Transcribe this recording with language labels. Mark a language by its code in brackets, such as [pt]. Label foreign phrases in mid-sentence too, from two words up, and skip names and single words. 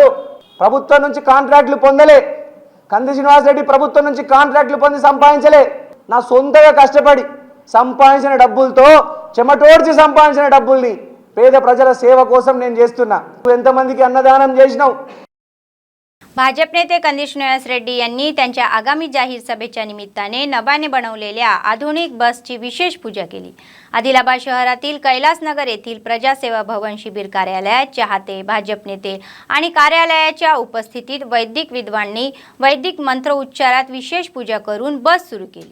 [te] ప్రభుత్వం నుంచి కాంట్రాక్టులు పొందలే. కంది శ్రీనివాస్ రెడ్డి ప్రభుత్వం నుంచి కాంట్రాక్టులు పొంది సంపాదించలే. నా సొంతగా కష్టపడి సంపాదించిన డబ్బులతో, చెమటోడ్చి సంపాదించిన డబ్బుల్ని పేద ప్రజల సేవ కోసం నేను చేస్తున్నా. నువ్వు ఎంతమందికి అన్నదానం చేసినావు? [mr] भाजप नेते कंदिश श्रीनिवास रेड्डी यांनी त्यांच्या आगामी जाहीर सभेच्या निमित्ताने नव्याने बनवलेल्या आधुनिक बसची विशेष पूजा केली। आदिलाबाद शहरातील कैलासनगर येथील प्रजासेवा भवन शिबिर कार्यालयात चाहते, भाजप नेते आणि कार्यालयाच्या उपस्थितीत वैदिक विद्वानांनी वैदिक मंत्र उच्चारात विशेष पूजा करून बस सुरू केली।